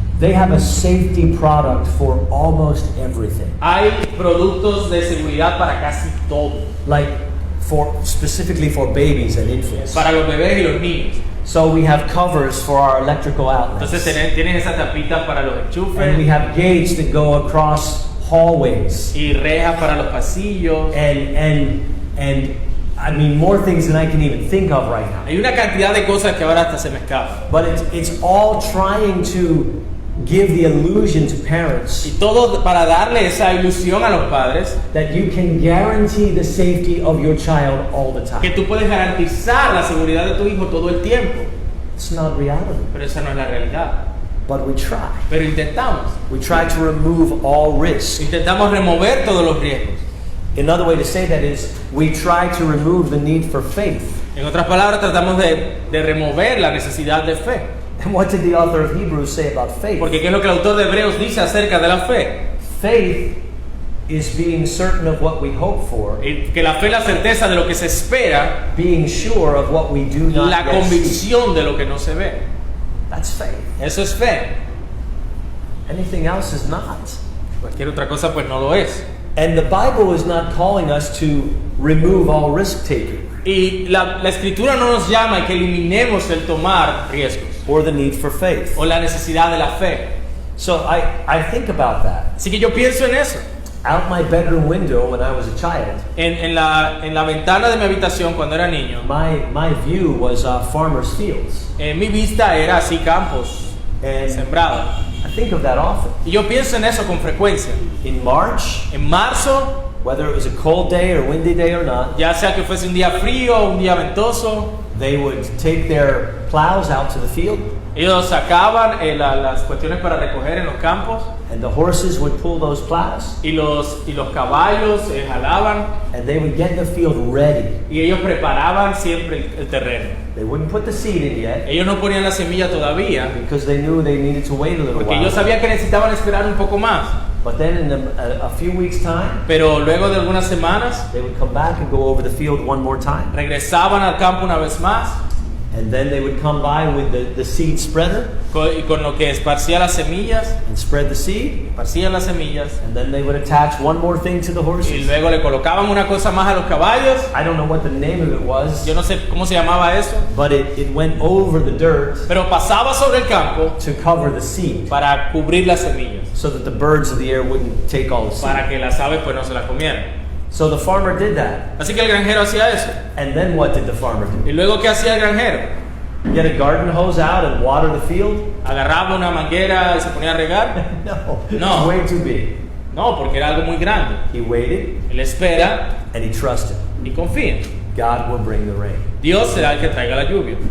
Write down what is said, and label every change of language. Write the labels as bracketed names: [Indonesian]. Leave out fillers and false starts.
[English] they have a safety product for almost everything. [Spanish] hay productos de seguridad para casi todo. [English] Like specifically for babies and infants. [Spanish] Para los bebés y los niños. [English] So we have covers for our electrical [Spanish] Entonces [English] outlets. [Spanish] tienen esas tapitas para los [English] And we [Spanish] enchufes [English] have gates that go across hallways. [Spanish] y rejas para los pasillos. [English] And I mean more things than I can even think of right now. [Spanish] Hay una cantidad de cosas que ahora hasta se me escapan. [English] But it's all trying to give the illusion to parents [Spanish] Y todo para darle esa ilusión a los padres [English] that you can guarantee the safety of your child all the [Spanish] que [English] time. [Spanish] tú puedes garantizar la seguridad de tu hijo todo el tiempo. [English] It's not reality. [Spanish] Pero esa no es la realidad. [English] But we try. [Spanish] Pero intentamos. [English] We try to remove all risk. [Spanish] Intentamos remover todos los riesgos. [English] Another way to say that is we try to remove the need for faith. [Spanish] En otras palabras, tratamos de remover la necesidad de fe. [English] And what did the author of Hebrews say about faith? [Spanish] Porque ¿qué es lo que el autor de Hebreos dice acerca de la fe? [English] Faith is being certain of what we hope for, [Spanish] Que la fe es la certeza de lo que se espera, [English] being sure of what we do not [Spanish] la [English] yet see. [Spanish] convicción de lo que no se ve. [English] That's faith. [Spanish] Eso es fe. [English] Anything else is not. [Spanish] Cualquier otra cosa pues no lo es. [English] And the Bible is not calling us to remove all risk taking [Spanish] Y la escritura no nos llama a que eliminemos el tomar riesgos [English] or the need for faith. [Spanish] o la necesidad de la fe. [English] So I think about that. [Spanish] Así que yo pienso en eso. [English] Out my bedroom window when I was a child, [Spanish] En la ventana de mi habitación cuando era niño, [English] my view was farmers' fields. [Spanish] mi vista era así campos [English] And [Spanish] sembrados. [English] I think of that often. [Spanish] Y yo pienso en eso con frecuencia. [English] In March, [Spanish] En marzo, [English] whether it was a cold day or windy day or not, [Spanish] ya sea que fuese un día frío o un día ventoso, [English] they would take their plows out to the field, [Spanish] ellos sacaban las cuestiones para recoger en los campos [English] and the horses would pull those plows, [Spanish] y los caballos jalaban [English] and they would get the field ready. [Spanish] y ellos preparaban siempre el terreno. [English] They wouldn't put the seed in yet [Spanish] Ellos no ponían la semilla todavía [English] because they knew they needed to wait a little [Spanish] porque ellos [English] while. [Spanish] sabían que necesitaban esperar un poco más. [English] But then in a few weeks' time, [Spanish] Pero luego de algunas semanas [English] they would come back and go over the field one more time. [Spanish] regresaban al campo una vez más [English] And then they would come by with the seed spreader [Spanish] y con lo que esparcía las semillas, [English] and spread the seed. [Spanish] esparcían las semillas [English] And then they would attach one more thing to the [Spanish] y [English] horses. [Spanish] luego le colocaban una cosa más a los caballos. [English] I don't know what the name of it was, [Spanish] Yo no sé cómo se llamaba eso, [English] but it went over the dirt [Spanish] pero pasaba sobre el campo [English] to cover the seed [Spanish] para cubrir las semillas, [English] so that the birds of the air wouldn't take all the [Spanish] para [English] seed. [Spanish] que las aves pues no se las comieran. [English] So the farmer did that. [Spanish] Así que el granjero hacía eso. [English] And then what did the farmer do? [Spanish] ¿Y luego qué hacía el granjero? [English] Get a garden hose out and water the field? [Spanish] ¿Agarraba una manguera y se ponía a regar? [English] No, [Spanish] No. [English] it's way too big. [Spanish] No, porque era algo muy grande. [English] He waited [Spanish] Él espera [English] and he trusted. [Spanish] y confía. [English] God will bring the rain. [Spanish] Dios será el que traiga la lluvia.